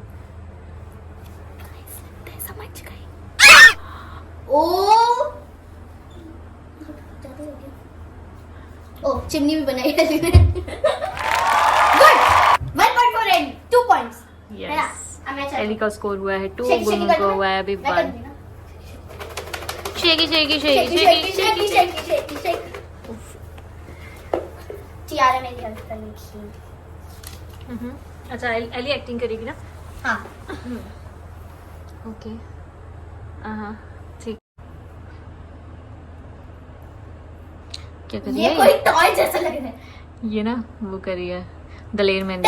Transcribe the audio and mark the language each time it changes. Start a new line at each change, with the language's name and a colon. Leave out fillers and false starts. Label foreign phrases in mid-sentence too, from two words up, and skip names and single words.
Hindi: समझ गई. ओ चिमनी भी बनाई है ने.
English: good. 1 point for Ellie. 2 points.
Hindi: यस. एली का स्कोर हुआ है 2. शेकी गुनगुन को हुआ है अभी 1.
English: shaky shaky shaky shaky shaky shaky.
Hindi: चियारा मेरी हेल्प करने की. अच्छा, एली एक्टिंग करेगी ना? हाँ. ओके. हाँ ठीक. क्या कर रही ये है? कोई टॉय जैसा लग रहा है. ये ना वो कर रही है दलेर मेहंदी.